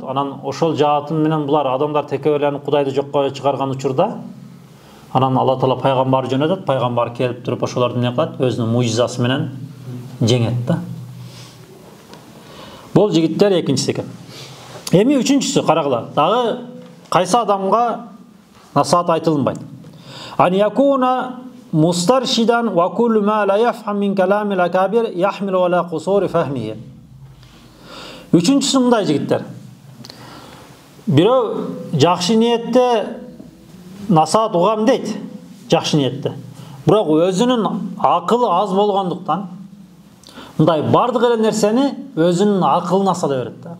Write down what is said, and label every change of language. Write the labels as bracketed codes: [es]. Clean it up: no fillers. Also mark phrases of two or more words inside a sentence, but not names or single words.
[ky] Анан ошол жаатын менен булар адамдар текеберленип Кудайды жокко чыгарган учурда анан Алла Таала пайгамбар жөнөтөт, пайгамбар келип туруп ошолорду эмне кылат? Өзүнүн мужизасы менен жеңет да. Бул жигиттер экинчиси экен. Эми үчүнчүсү карагыла. Дагы кайсы адамга насаат айтылынбайт? [ar] أن يكون مسترشدا وكل ما لا يفهم من كلام الأكابر يحمله على قصور فهمه. [ky] Үчүнчүсү мындай жигиттер. Бирөө жакшы ниетте насаат угам дейт, жакшы ниетте. Бирок өзүнүн акылы аз болгондуктан мындай бардык эле нерсени өзүнүн акылына сала берет да.